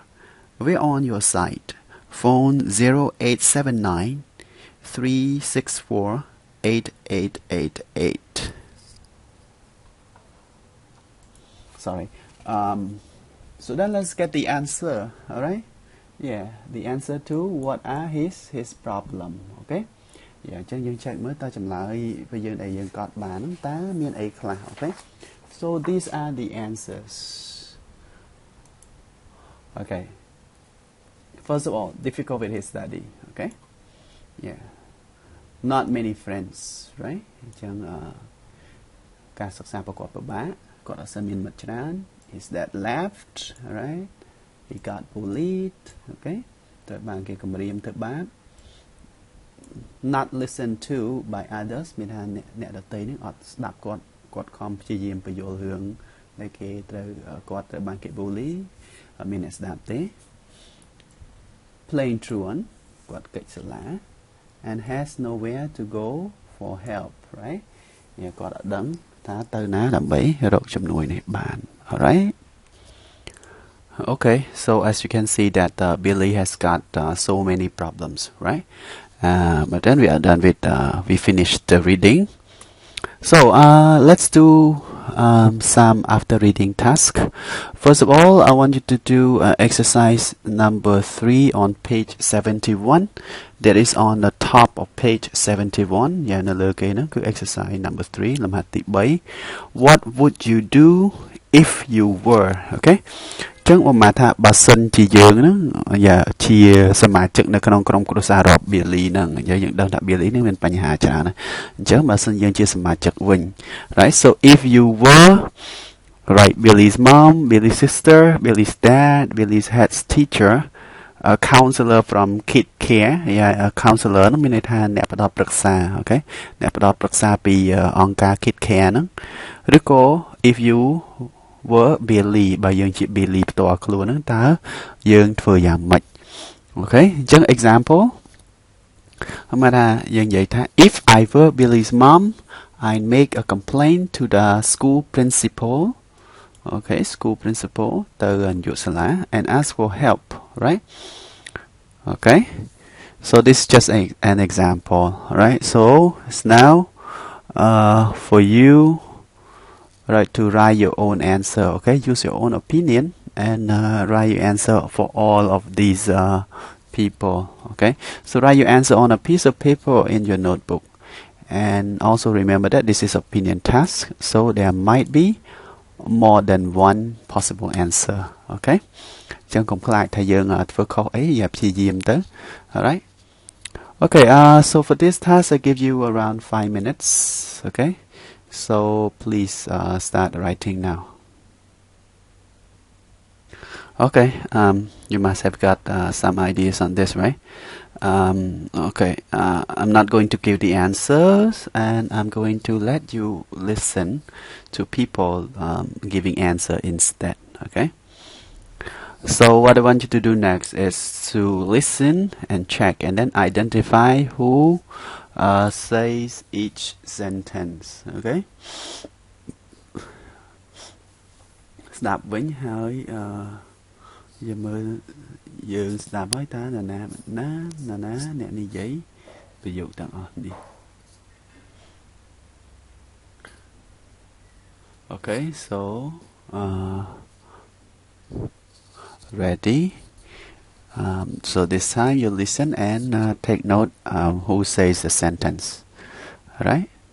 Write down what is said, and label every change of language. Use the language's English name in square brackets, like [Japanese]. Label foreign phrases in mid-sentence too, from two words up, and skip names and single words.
[English] We're on your side. Phone 0879 364 8888. Sorry. So then let's get the answer. All right. Yeah, the answer to what are his problem. Okay. Yeah, [Khmer] ចឹងយើង check មើលតើចម្លើយពេលយើងដែលយើងកត់បានហ្នឹងតើមានអីខ្លះ Okay. [English] So these are the answers. Okay. First of all, difficult with his study. Okay. Yeah. Not many friends, right? [Khmer] អញ្ចឹងការសិក្សាប្រកបពិបាកគាត់អត់សូវមានមិត្តច្រើន [English] His dad left, right? He got bullied, [Khmer] okay? ត្រូវបានគេគំរាមធ្វើបាប [English] Not listened to by others [Khmer] មានថាអ្នកដទៃនឹងអត់ស្ដាប់គាត់ខំព្យាយាមបញ្យល់រឿងដែលគេត្រូវគាត់ត្រូវបានគេ bully អត់មានអ្នកស្ដាប់ទេ [English] Playing truant [Khmer] គាត់កិច្ចសាលា [English] and has nowhere to go for help, right? [Khmer] គាត់អត់ដឹងថាទៅណាដើម្បីរកជំនួយនេះបាន Alright. [English] Okay, so as you can see that Billy has got so many problems, right? But then we are done with, we finished the reading. So let's do some after reading task. First of all, I want you to do exercise number 3 on page 71. That is on the top of page 71. Yeah, exercise number 3. What would you do if you were? [Khmer] Okay. ចឹងមកថាបើសិនជាយើងហ្នឹងជាសមាជិកនៅក្នុងក្រុមគ្រួសាររបស់ Billy ហ្នឹងយើងដឹងថា Billy ហ្នឹងមានបញ្ហាច្រើនណាស់អញ្ចឹងបើសិនយើងជាស [English] មាជិកវិញ right so if you were right Billy's mom Billy's sister Billy's dad Billy's head teacher a counselor from Kid Care a counselor [Khmer] ហ្នឹងមានន័យ ថាអ្នកផ្ដល់ប្រឹក្សា okay អ្នកផ្ដល់ប្រឹក្សាពីអង្គការ Kid Care ហ្នឹងឬក៏ [English] if you were Billy [Khmer] បើយើងជា Billy ផ្ទាល់ខ្លួនហ្នឹងតើយើងធ្វើយ៉ាងម៉េច [English] Okay អញ្ចឹង example មកថាយើងនិយាយថា if I were Billy's mom I'd make a complaint to the school principal Okay school principal [Khmer] ទៅនាយកសាលា [English] and ask for help right Okay so this is just an example right so it's now for you right to write your own answer okay use your own opinion and write your answer for all of these people okay so write your answer on a piece of paper in your notebook and also remember that this is opinion task so there might be more than one possible answer okay [Khmer] ចឹងកុំខ្លាចថាយើងធ្វើខុសអីយ៉ាព្យាយាមទៅ [English] alright Okay, so for this task, I give you around 5 minutes. Okay, so please start writing now. Okay, you must have got some ideas on this, right? Okay, I'm not going to give the answers, and I'm going to let you listen to people giving answer instead. Okay. So what I want you to do next is to listen and check, and then identify who says each sentence. [Khmer] Okay. ស្ដាប់វិញហើយយើងមើលយើងស្ដាប់ហើយតើនរណាអ្នកនិយាយប្រយោគទាំងអស់នេះ [English] Okay, so ready. So this time you listen and take note who says the sentence. Alright?